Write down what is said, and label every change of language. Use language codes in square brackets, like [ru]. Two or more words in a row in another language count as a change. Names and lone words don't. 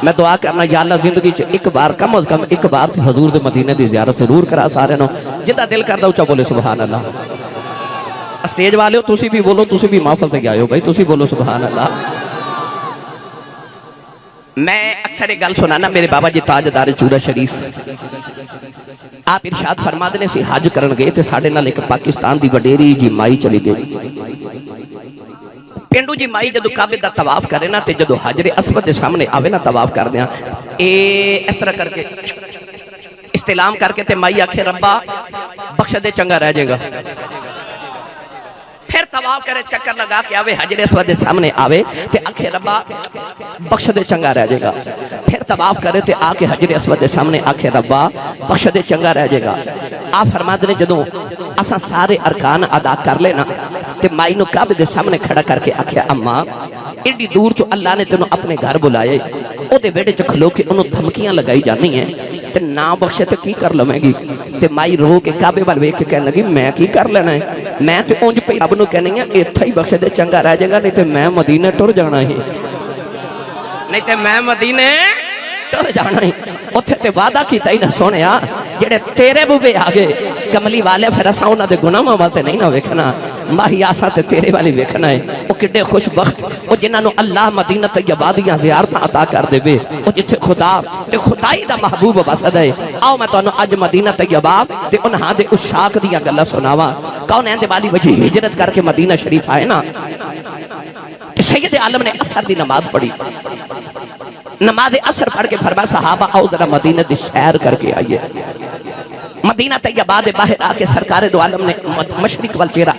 [pa] میں دعا کرنا یا اللہ زندگی چ ایک بار کم از کم ایک بار تے حضور دے مدینے دی زیارت ضرور کرا سارے نو جدا دل کردا اونچا بولے [ar] سبحان اللہ [pa] اسٹیج والے ہو تسی بھی بولو تسی بھی محفل تے آئے ہو بھائی تسی بولو [ar] سبحان اللہ [pa] میں اکثر ایک گل سنانا میرے بابا جی تاجدار چورا شریف آپ ارشاد فرما دے سی حج کرن گئے تے ساڈے نال ایک پاکستان دی وڈیری جی مائی چلی گئی پینڈو جی مائی جدو کعبے دا طواف کرے نا تے جدو حجر اسود دے سامنے آوے نا طواف کر دیاں اس طرح کر کے استلام کر کے تے مائی آکھے ربا بخش دے چنگا رہ جائے گا پھر طواف کرے چکر لگا کے آوے حجر اسود دے سامنے آوے تے آکھے ربا بخش دے چنگا رہ جائے گا پھر طواف کرے تے آکے حجر اسود دے سامنے آکھے ربا بخش دے چنگا رہ جائے گا آپ فرماتے نے جدوں اساں سارے ارکان ادا کر لینا تے مائی نو کعبے دے سامنے کھڑا کر کے آکھیا اماں ایڈی دور تو اللہ نے تینوں اپنے گھر بلائے او دے بیٹے چ کھلو کے انہوں دھمکیاں لگائی جانی ہیں تے نا بخشے تے کی کر لویں گی تے مائی رو کے کعبے وال ویکھ کے کہنے لگی میں کی کر لینا ہے میں تے اونج پئی رب نو کہنی ہے ایتھے ہی بخشے دے چنگا رہ جائے گا نہیں تے میں مدینے ٹر جانا ہے نہیں تے میں مدینے ٹر جانا ہے اوتھے تے وعدہ کیتا ہی نہ سونیا جڑے تیرے بوبے آگے کملی والے پھر اساں انہاں دے گناہاں وال تے نہیں نہ ویکھنا ماہی آساں تے تیرے والی ویکھنا ہے او کڈے خوش بخت او جنہاں نو اللہ مدینہ طیبہ دیاں زیارتاں عطا کر دے وے او جتھے خدا تے خدائی دا محبوب وسد ہے آؤ میں تانوں اج مدینہ طیبہ تے انہاں دے عشاق دیاں گلاں سناواں کون ہیں دے والی وجہ ہجرت کر کے مدینہ شریف آئے نا کہ سید عالم نے عصر دی نماز پڑھی نماز عصر پڑھ کے فرمایا صحابہ آؤ ذرا مدینہ دی سیر کر کے آئیے مدینہ طیبہ دے باہر آ کے سرکار دو عالم نے مشرق وال چہرہ